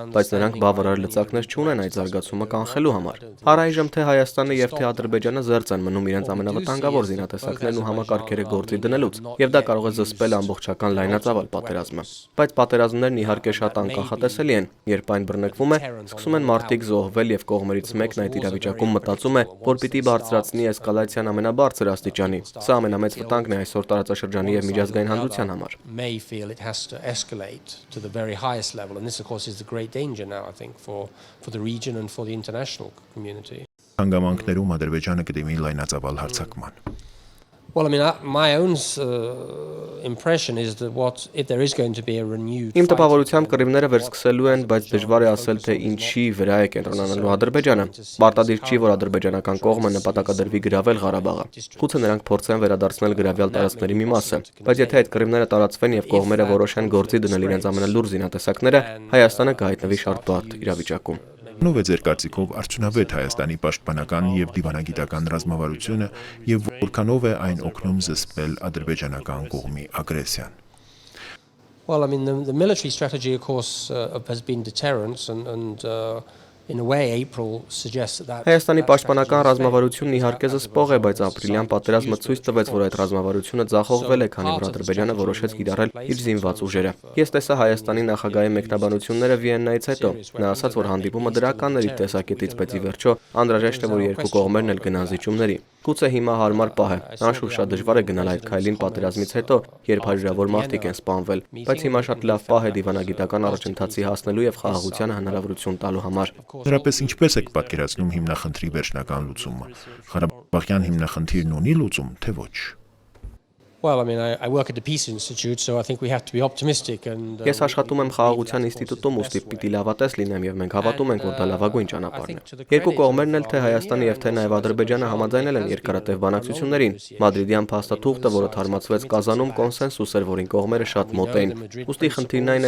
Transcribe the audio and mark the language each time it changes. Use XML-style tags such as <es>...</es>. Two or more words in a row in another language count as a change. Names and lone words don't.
<hy>բայց նրանք բավարար լծակներ չունեն այդ զարգացումը կանխելու համար։ Առայժմ թե Հայաստանը եւ թե Ադրբեջանը զերծ են մնում իրենց ամենավտանգավոր զինատեսակներն ու համակարգերը գործի դնելուց, եւ դա կարող է զսպել ամբողջական լայնածավալ պատերազմը։ Բայց պատերազմներն իհարկե շատ անկախատեսելի են, երբ այն բռնկվում է, սկսում են մարդիկ զոհվել եւ կողմերից մեկն այդ իրավիճակում մտածում է, որ պիտի բարձրացնի էսկալացիան ամենաբարձր աստիճանի։ Սա ամենամեծ վտանգն է այսօր տարածաշրջանի եւ միջազգային հանրության համար։</hy> <en>May feel it has to escalate to the very highest level and this of course is the great danger now I think for the region and for the international community.</en> <hy>Հանգամանքներում Ադրբեջանը կդիմի լայնածավալ հարձակման։</hy> <en>Well, my own impression is that if there is going to be a renewed</en> <hy>Իմ տպավորությամբ կռիվները վերսկսելու են, բայց դժվար է ասել, թե ինչի վրա է կենտրոնանալու Ադրբեջանը։ Պարտադիր չի, որ ադրբեջանական կողմը նպատակադրվի գրավել Ղարաբաղը։ Գուցե նրանք փորձեն վերադարձնել գրավյալ տարածքների մի մասը, բայց եթե այդ կռիվները տարածվեն եւ կողմերը որոշեն գործի դնել իրենց ամենալուրջ զինատեսակները, Հայաստանը կհայտնվի շատ բարդ իրավիճակում։ Ով է ձեր կարծիքով արդյունավետ Հայաստանի պաշտպանական եւ դիվանագիտական ռազմավարությունը եւ որքանով է այն օգնում զսպել ադրբեջանական կողմի ագրեսիան։</hy> <en>Well, the military strategy of course has been deterrence and in a way April suggests that</en> <hy>Հայաստանի պաշտպանական ռազմավարությունն իհարկե զսպող է, բայց ապրիլյան պատերազմը ցույց տվեց, որ այդ ռազմավարությունը ձախողվել է, քանի որ Ադրբեջանը որոշեց կիրառել իր զինված ուժերը։ Ես տեսա Հայաստանի նախագահի մեկնաբանությունները Վիեննայից հետո։ Նա ասաց, որ հանդիպումը դրական էր իր տեսակետից, բայց ի վերջո անհրաժեշտ է, որ երկու կողմերն էլ գնան զիջումների։ Գուցե հիմա հարմար պահ է։ Անշուշտ շատ դժվար է գնալ այդ քայլին պատերազմից հետո, երբ հարյուրավոր մարդիկ են սպանվել, բայց հիմա շատ լավ պահ է դիվանագիտական առաջընթացի հասնելու եւ խաղաղության հնարավորություն տալու համար։ Դրապես ինչպես եք պատկերացնում հիմնախնդրի վերջնական լուծումը։ Ղարաբաղյան հիմնախնդիրն ունի լուծում, թե ոչ։</hy> <en>Well, I mean, I work at the Peace Institute, so I think we have to be optimistic and.</en> <hy>Ես աշխատում եմ խաղաղության ինստիտուտում, ուստի պիտի լավատես լինեմ եւ մենք հավատում ենք, որ դա լավագույն ճանապարհն է։ Երկու կողմերն էլ թե Հայաստանը եւ թե նաեւ Ադրբեջանը համաձայնել են երկարատև բանակցություններին։ Մադրիդյան փաստաթուղթը, որը թարմացվեց Կազանում, կոնսենսուս էր, որին կողմերը շատ մոտ էին։ Ուստի խնդիրն այն է,</hy>